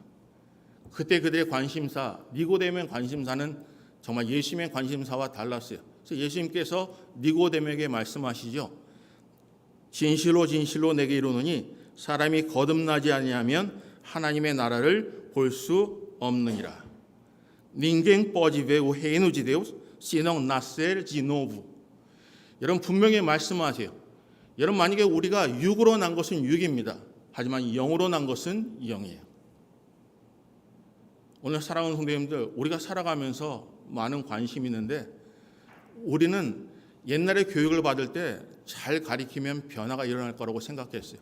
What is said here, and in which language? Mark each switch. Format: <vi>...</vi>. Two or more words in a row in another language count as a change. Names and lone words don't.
<ko>그때 그들의 관심사, 니고데모의 관심사는 정말 예수님의 관심사와 달랐어요. 그래서 예수님께서 니고데모에게 말씀하시죠. 진실로 진실로 내게 이르노니 사람이 거듭나지 아니하면 하나님의 나라를 볼 수 없느니라.</ko> <pt>Ninguém pode ver o reino de Deus se não nascer de novo.</pt> <ko>여러분 분명히 말씀하세요. 여러분 만약에 우리가 육으로 난 것은 육입니다. 하지만 영으로 난 것은 영이에요. 오늘 사랑하는 성도님들, 우리가 살아가면서 많은 관심이 있는데 우리는 옛날에 교육을 받을 때 잘 가리키면 변화가 일어날 거라고 생각했어요.</ko>